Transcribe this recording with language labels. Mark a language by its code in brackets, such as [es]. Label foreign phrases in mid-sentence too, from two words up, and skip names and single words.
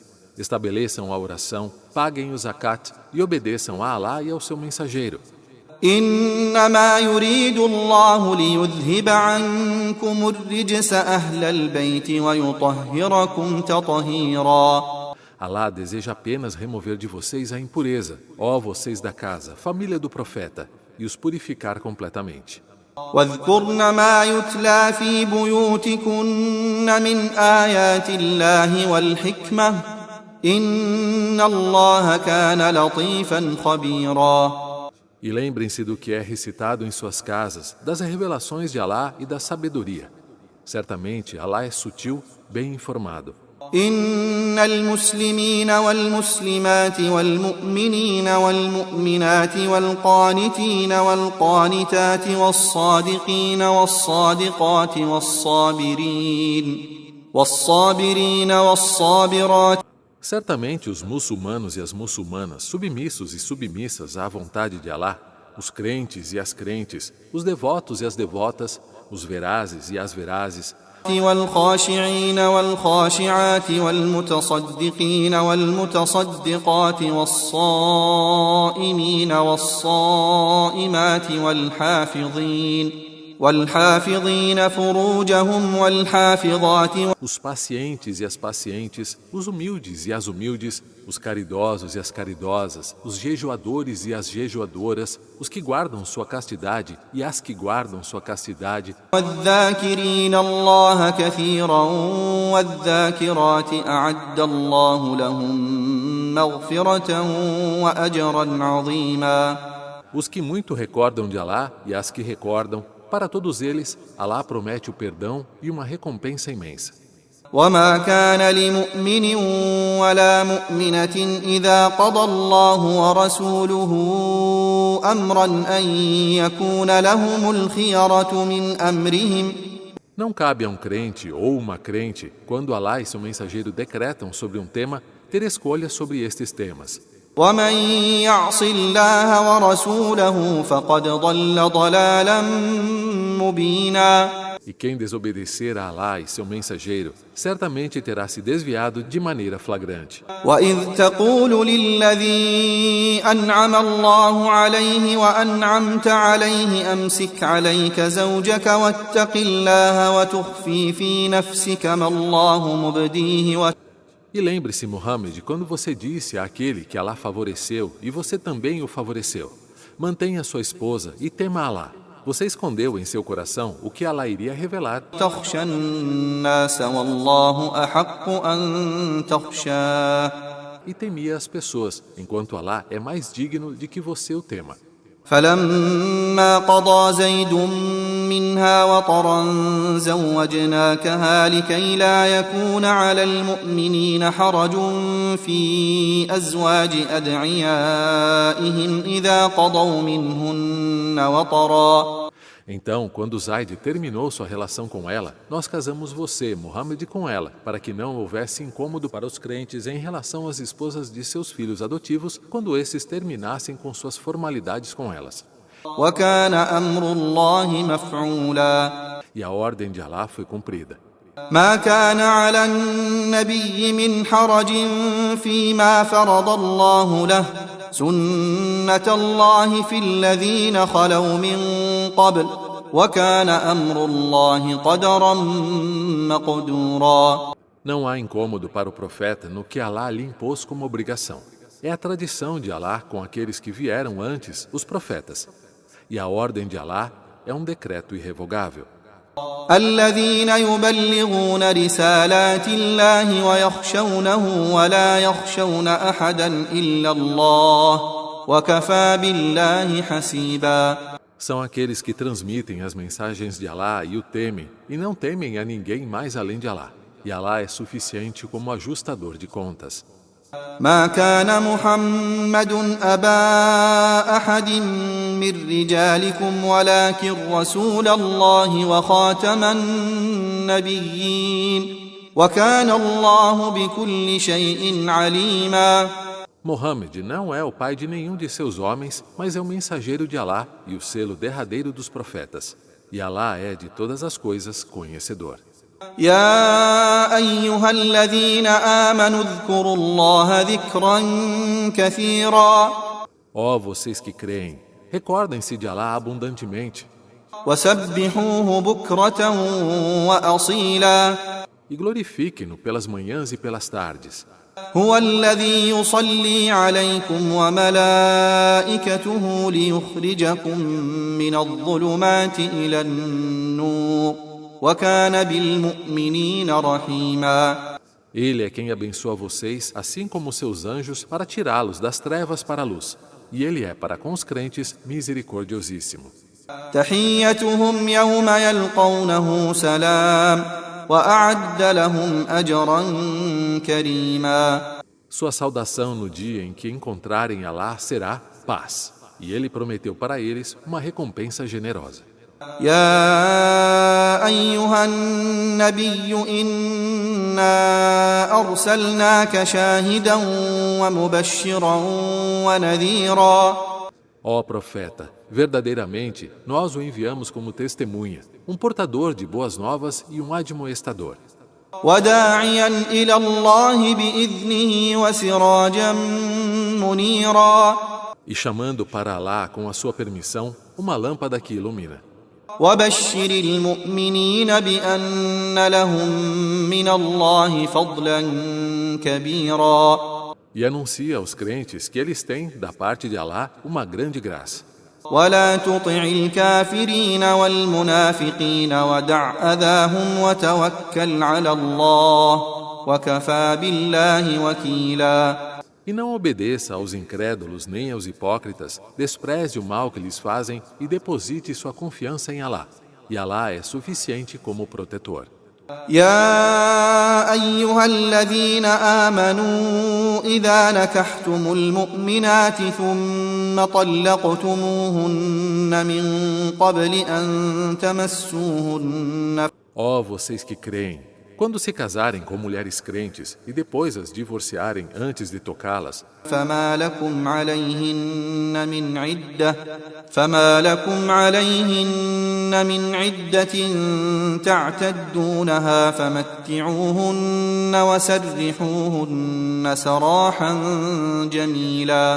[pt] Estabeleçam a oração, paguem o zakat e obedeçam a Alá e ao seu mensageiro. [ar] إنما يريد الله ليذهب عنكم الرجس أهل البيت ويطهركم تطهيرا. [pt] Alá deseja apenas remover de vocês a impureza, ó vocês da casa, família do profeta, e os purificar completamente. [ar] واذكرن ما يتلى في بيوتكن من آيات الله والحكمة إن الله كان لطيفا خبيرا. [pt] E lembrem-se do que é recitado em suas casas, das revelações de Alá e da sabedoria. Certamente, Alá é sutil, bem informado. [ar] إن المسلمين والمسلمات والمؤمنين والمؤمنات والقانتين والقانتات والصادقين والصادقات والصابرين والصابرات. [pt] Certamente os muçulmanos e as muçulmanas, submissos e submissas à vontade de Alá, os crentes e as crentes, os devotos e as devotas, os verazes e as verazes, [ar] والخاشعين والخاشعات والمتصدقين والمتصدقات والصائمين والصائمات والحافظين فروجهم والحافظات. [pt] Os pacientes e as pacientes, os humildes e as humildes, os caridosos e as caridosas, os jejuadores e as jejuadoras, os que guardam sua castidade e as que guardam sua castidade. [ar] والذاكرين الله كثيرا والذاكرات أعد الله لهم مغفرة وأجرا عظيما. [pt] Os que muito recordam de Alá e as que recordam, para todos eles, Alá promete o perdão e uma recompensa imensa. [ar] وما كان لمؤمن ولا مؤمنة إذا قضى الله ورسوله أمرا أن يكون لهم الخيرة من أمرهم. [pt] Não cabe a um crente ou uma crente, quando Alá e seu mensageiro decretam sobre um tema, ter escolha sobre estes temas. [ar] ومن يعص الله ورسوله فقد ضل ضلالا مبينا. [pt] E quem desobedecer a Alá e seu mensageiro, certamente terá se desviado de maneira flagrante. [ar] وإذ تقول للذي أنعم الله عليه وأنعمت عليه أمسك عليك زوجك واتق الله وتخفي في نفسك ما الله مبديه. [pt] E lembre-se, Muhammad, quando você disse àquele que Alá favoreceu e você também o favoreceu, mantenha sua esposa e tema Alá. Você escondeu em seu coração o que Alá iria revelar. [ar] تخشى الناس والله أحق أن تخشاه. [pt] E temia as pessoas, enquanto Alá é mais digno de que você o tema. [ar] فلما قضى زيد منها وطرا زوجناكها لكي لا يكون على المؤمنين حرج في أزواج أدعيائهم إذا قضوا منهن وطرا. [pt] Então, quando Zaid terminou sua relação com ela, nós casamos você, Muhammad, com ela, para que não houvesse incômodo para os crentes em relação às esposas de seus filhos adotivos, quando esses terminassem com suas formalidades com elas. [ar] وكان أمر الله مفعولا. [pt] E a ordem de Alá foi cumprida. [ar] ما كان على النبي من حرج فيما فرض الله له سنة الله في الذين خلوا من قبل وكان أمر الله قدرا مقدورا. [pt] Não há incômodo para o profeta no que Alá lhe impôs como obrigação. É a tradição de Alá com aqueles que vieram antes, os profetas. E a ordem de Alá é um decreto irrevogável. [ar] الذين يبلغون رسالات الله ويخشونه ولا يخشون أحدا إلا الله وكفى بالله حسيبا. [pt] São aqueles que transmitem as mensagens de Alá e o temem, e não temem a ninguém mais além de Alá. E Alá é suficiente como ajustador de contas. [ar] ما كان محمد أبا أحد من رجالكم ولكن رسول الله وخاتم النبيين وكان الله بكل شيء عليما. [pt] Mohammed não é o pai de nenhum de seus homens, mas é o mensageiro de Alá e o selo derradeiro dos profetas. E Alá é de todas as coisas conhecedor. [ar] يا أيها الذين آمنوا اذكروا الله ذكرا كثيرا. [pt] Ó vocês que creem, recordem-se de Alá abundantemente. [ar] وسبحوه بكرة وأصيلا. [pt] E glorifiquem-no pelas manhãs e pelas tardes. [ar] هو الذي يصلي عليكم وملائكته ليخرجكم من الظلمات إلى النور وكان بالمؤمنين رحيما. [pt] Ele é quem abençoa vocês, assim como seus anjos, para tirá-los das trevas para a luz. E ele é para com os crentes misericordiosíssimo. [ar] تحيتهم يوم يلقونه سلام وأعد لهم أجرا كريما. [pt] Sua saudação no dia em que encontrarem Alá será paz. E ele prometeu para eles uma recompensa generosa. [ar] يا أيها النبي إنا أرسلناك شاهدا ومبشرا ونذيرا. [pt] Ó profeta, verdadeiramente nós o enviamos como testemunha, um portador de boas novas e um admoestador. [ar] وداعيا إلى الله بإذنه وسراجا منيرا. [pt] E chamando para Alá com a sua permissão uma lâmpada que ilumina. [ar] وبشر المؤمنين بأن لهم من الله فضلا كبيرا. [pt] E anuncia aos crentes que eles têm, da parte de Alá, uma grande graça. [ar] ولا تطع الكافرين والمنافقين ودع أذاهم وتوكل على الله وكفى بالله وكيلا. [pt] E não obedeça aos incrédulos nem aos hipócritas, despreze o mal que lhes fazem e deposite sua confiança em Alá. E Alá é suficiente como protetor. [ar] يا أيها الذين آمنوا إذا نكحتم المؤمنات ثم طلقتموهن من قبل أن تمسوهن. [pt] Ó vocês que creem, quando se casarem com mulheres crentes e depois as divorciarem antes de tocá-las, [ar] فما لكم عليهن من عدة تعتدونها فمتعوهن وسرحوهن سراحا جميلا.